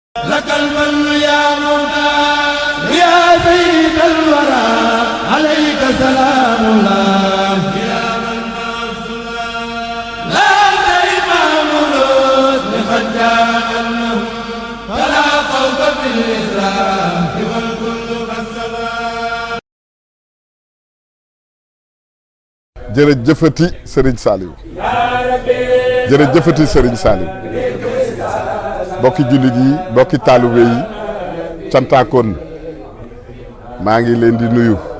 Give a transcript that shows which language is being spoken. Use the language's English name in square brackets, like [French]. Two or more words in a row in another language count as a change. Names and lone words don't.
[Arabic] لك المن يا مولا يا سيد الورى عليك سلام الله يا من لا إمام الرسل قد جاء أنهم فلا خوف في الإسلام والكل قد سلام. [Wolof] jërëjëfati Serigne Saliou jërëjëfati Serigne Saliou bokki jullit yi bokki taalibe yi cantaakoon maa ngi leen di nuyu